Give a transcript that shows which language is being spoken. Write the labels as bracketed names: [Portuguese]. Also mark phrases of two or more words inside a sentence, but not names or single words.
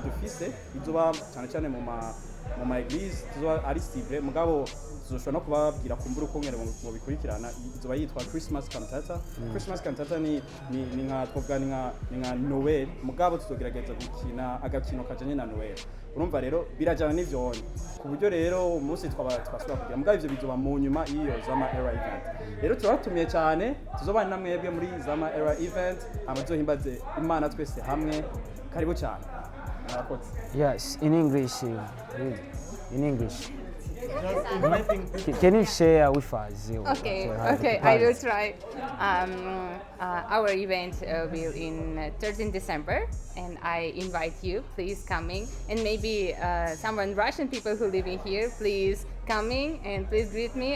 [Rundi] dufise izuba cyane mu ma eglise tuzoba ari cible mugabo tuzoshobora no kubabwira kumbura ukongera mu bikurikirana izuba yitwa Christmas cantata Christmas cantata ni nka twovuga ni nka Noel mugabo tuzogerageza gukina agakino kajanye na Noel urumva rero birajana n'ivyonye ku buryo rero umunsi twasubira kugira mugabo ivyo bizoba mu nyuma iyo Zama Era event rero turatumiye cyane tuzobana namwebwe muri Zama Era event amazohimbaze Imana twese hamwe karibu cyane. [English] Yes, in English. In English. Can you share with us? Okay, I will try. Our event will in 13 December, and I invite you, please coming, and maybe someone Russian people who live in here, please coming and please greet me.